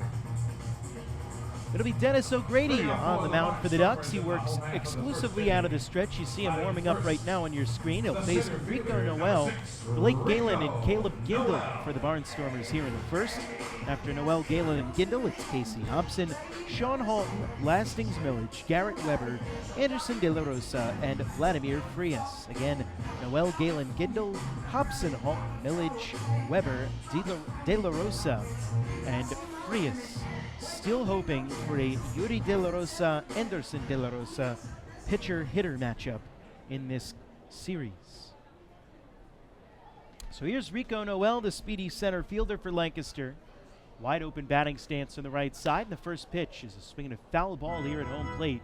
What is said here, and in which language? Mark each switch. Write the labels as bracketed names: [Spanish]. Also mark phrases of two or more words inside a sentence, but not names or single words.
[English] It'll be Dennis O'Grady on the mound for the Ducks. He works exclusively out of the stretch. You see him warming up right now on your screen. He'll face Rico Noel, Blake Galen, and Caleb Gindle for the Barnstormers here in the first. After Noel, Galen, and Gindle, it's Casey Hobson, Sean Halton, Lastings Millage, Garrett Weber, Anderson De La Rosa, and Vladimir Frias. Again, Noel, Galen, Gindle, Hobson, Halton, Millage, Weber, De La Rosa, and Frias. Still hoping for a Yuri De La Rosa, Anderson De La Rosa pitcher-hitter matchup in this series. So here's Rico Noel, the speedy center fielder for Lancaster. Wide open batting stance on the right side. And the first pitch is a swing and a foul ball here at home plate.